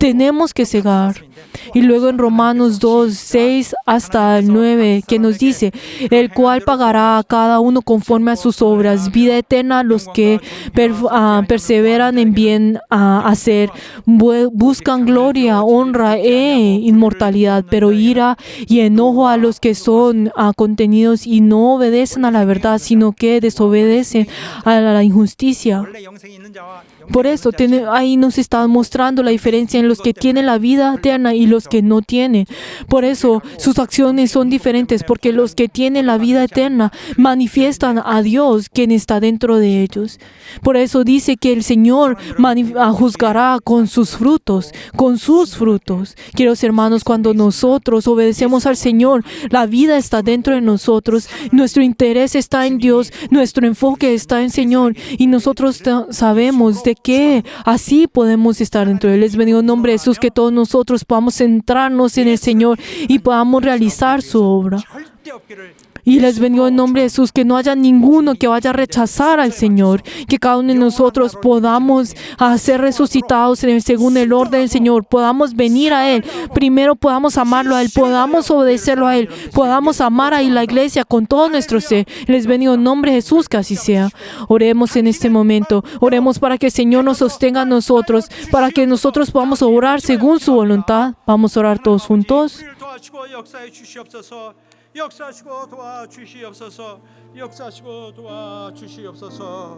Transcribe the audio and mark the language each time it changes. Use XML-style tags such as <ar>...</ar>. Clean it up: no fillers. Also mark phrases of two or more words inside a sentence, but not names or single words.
<es>Y luego en Romanos 2, 6 hasta el 9, que nos dice: el cual pagará a cada uno conforme a sus obras, vida eterna a los que perseveran en bien hacer, buscan gloria, honra e inmortalidad, pero ira y enojo a los que son contenidos y no obedecen a la verdad, sino que desobedecen a la injusticia.</es> <ko>원래 영생이 있는 자와</ko> <es>Por eso ahí nos está mostrando la diferencia en los que tienen la vida eterna y los que no tienen. Por eso sus acciones son diferentes, porque los que tienen la vida eterna manifiestan a Dios, quien está dentro de ellos. Por eso dice que el Señor juzgará con sus frutos. Queridos hermanos, cuando nosotros obedecemos al Señor, la vida está dentro de nosotros, nuestro interés está en Dios, nuestro enfoque está en el Señor, y nosotros sabemos de que así podemos estar dentro de Él. Les bendigo en nombre de Jesús, que todos nosotros podamos centrarnos en el Señor y podamos realizar su obra.</es> <ko>절대 없기를</ko> <es>Y les bendigo en nombre de Jesús, que no haya ninguno que vaya a rechazar al Señor, que cada uno de nosotros podamos ser resucitados según el orden del Señor, podamos venir a Él, primero podamos amarlo a Él, podamos obedecerlo a Él, podamos amar a la iglesia con todo nuestro ser. Les bendigo en nombre de Jesús, que así sea. Oremos en este momento, oremos para que el Señor nos sostenga a nosotros, para que nosotros podamos orar según su voluntad. Vamos a orar todos juntos.</es> <ko>역사하시고 도와주시옵소서. 역사하시고 도와주시옵소서.</ko>